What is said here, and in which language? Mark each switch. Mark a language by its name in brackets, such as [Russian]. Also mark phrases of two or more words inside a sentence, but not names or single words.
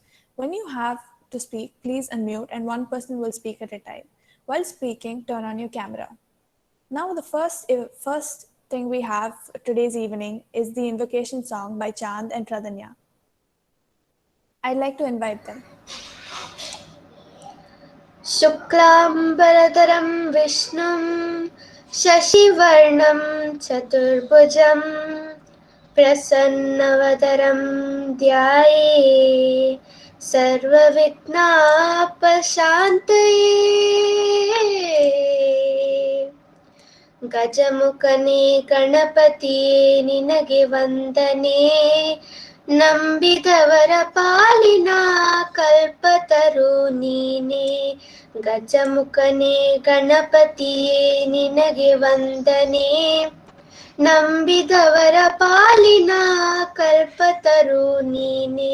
[English] When you have to speak, please unmute and one person will speak at a time. While speaking, turn on your camera. Now the first thing we have today's evening is the invocation song by Chand and Pradanya. I'd like to invite them. [Sanskrit] शुक्लाम्बरधरं विष्णुं शशिवर्णं चतुर्भुजं प्रसन्नवदनं ध्याये सर्वविघ्नोपशान्तये [Kannada] ಗಜಮುಖನೇ ಗಣಪತಿಯೇ ನಿನಗೆ ವಂದನೆ ನಂಬಿದವರ ಪಾಲಿನ ಕಲ್ಪತರು ನೀನೆ ಗಜಮುಖನೇ ಗಣಪತಿಯೇ ನಿನಗೆ ವಂದನೆ ನಂಬಿದವರ ಪಾಲಿನ ಕಲ್ಪತರು ನೀನೆ